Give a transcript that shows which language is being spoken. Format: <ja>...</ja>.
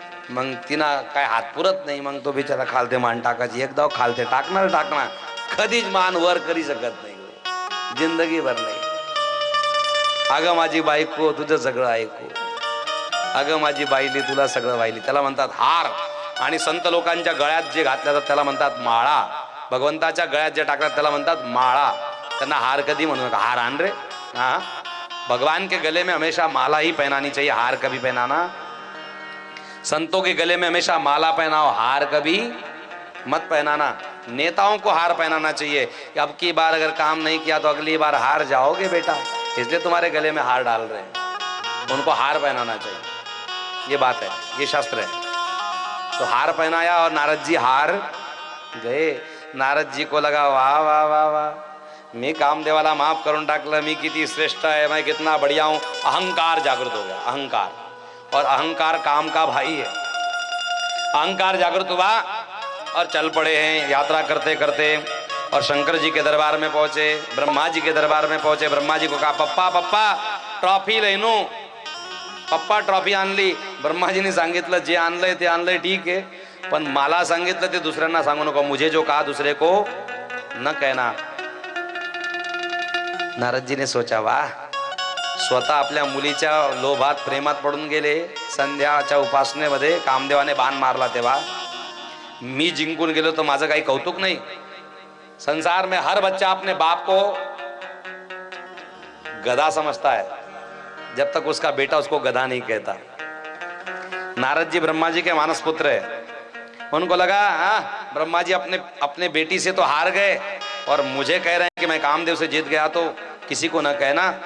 <mr>मग तिना काय हात पुरत नाही, मग तो बिचारा खालते मान टाकायची, एकदा खालते टाकणार कधीच मान वर करी शकत नाही, जिंदगीभर नाही. अगं माझी बायको तुझं सगळं ऐकू, अगं माझी बाईली तुला सगळं वाहिली. त्याला म्हणतात हार. आणि संत लोकांच्या गळ्यात जे घातल्या जातात त्याला म्हणतात माळा. भगवंताच्या गळ्यात जे टाकतात त्याला म्हणतात माळा. त्यांना हार कधी म्हणू नका. हार आण रे.</mr> <hi>हाँ, भगवान के गले में हमेशा माला ही पहनानी चाहिए, हार कभी पहनाना. संतों के गले में हमेशा माला पहनाओ, हार कभी मत पहनाना. नेताओं को हार पहनाना चाहिए. अब की बार अगर काम नहीं किया तो अगली बार हार जाओगे बेटा, इसलिए तुम्हारे गले में हार डाल रहे हैं. उनको हार पहनाना चाहिए, ये बात है, ये शास्त्र है. तो हार पहनाया और नारद जी हार गए. नारद जी को लगा वाह वाह वाह वाह,</hi> <mr>मी कामदेवाला माफ करून टाकलं, मी किती श्रेष्ठ</mr> <hi>है, मैं कितना बढ़िया हूं. अहंकार जागृत हो गया, अहंकार. और अहंकार काम का भाई है. अहंकार जागृत हुआ और चल पड़े हैं यात्रा करते करते. और शंकर जी के दरबार में पहुंचे, ब्रह्मा जी के दरबार में पहुंचे. ब्रह्मा जी को कहा पप्पा पप्पा ट्रॉफी लेनू.</hi> <mr>पप्पा ट्रॉफी आणली. ब्रह्माजीने सांगितलं जे आणलंय ते आणलंय ठीक आहे, पण मला सांगितलं ते दुसऱ्यांना सांगू नको.</mr> <hi>मुझे जो कहा दूसरे को न कहना.</hi> <mr>नारदजीने सोचा वाह, स्वतः आपल्या मुलीच्या लोभात प्रेमात पडून गेले. संध्याच्या उपासनेमध्ये कामदेवाने बाण मारला तेव्हा मी जिंकून गेलो तर माझं काही कौतुक नाही.</mr> <hi>संसार में हर बच्चा अपने बाप को गधा समझता है जब तक उसका बेटा उसको गधा नहीं कहता. नारद जी ब्रह्मा जी के मानस पुत्र है. उनको लगा ब्रह्मा जी अपने बेटी से तो हार गए और मुझे कह रहे हैं कि मैं कामदेव से जीत गया तो किसी को न कहना.</hi>